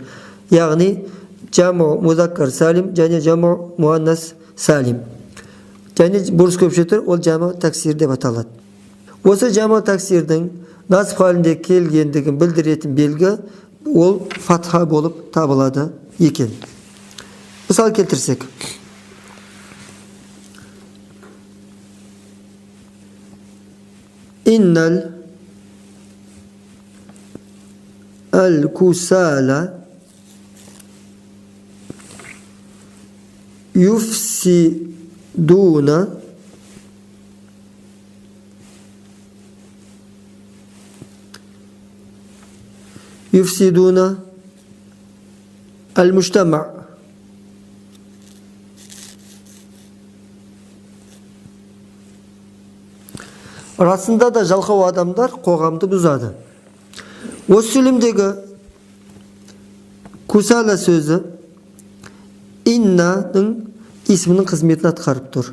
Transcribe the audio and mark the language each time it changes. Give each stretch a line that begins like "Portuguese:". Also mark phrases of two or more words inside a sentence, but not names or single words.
Kazakh: Яғни
Arabic: جمع مذكر سالم
Kazakh: және
Arabic: جمع مؤنث سالم.
Kazakh: Және бұрыс көпше түр ол
Arabic: جمع تكسير
Kazakh: деп аталады. Осы жама таксирдің насб халінде келгендігін білдіретін белгі ол фатха болып табылады екен. Мысал келтірсек.
Arabic: إن الكسالى يفسدون المجتمع.
Kazakh: Расында да жалқау адамдар қоғамды бұзады. Осы сөйлемдегі кусала сөзі иннаның исмінің қызметін атқарып тұр.